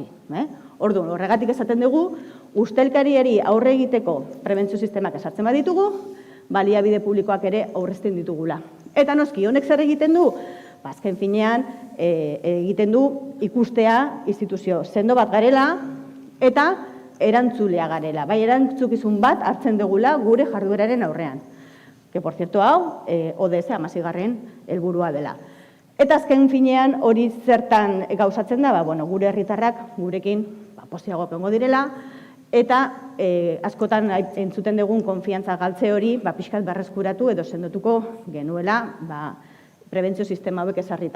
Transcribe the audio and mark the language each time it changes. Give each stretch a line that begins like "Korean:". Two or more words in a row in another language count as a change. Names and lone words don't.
Basque: Orduan, horregatik esaten dugu, ustelkariari aurre egiteko prebentzio sistemak esartzen baditugu, baliabide publikoak ere aurrezten ditugula. Eta noski, honek zer egiten du? Azken finean, egiten du ikustea instituzio sendo bat garela, eta erantzulea garela, bai erantzukizun bat hartzen dugula gure jardueraren aurrean.
Spanish: Que, por cierto,
Basque: hau, ODS 16. helburua dela. Eta azken finean hori zertan gauzatzen da, gure herritarrak gurekin postiago egongo direla, eta askotan entzuten dugun konfiantza galtze hori pixkat berreskuratu edo sendotuko genuela prebentzio sistema hauek ezarrita.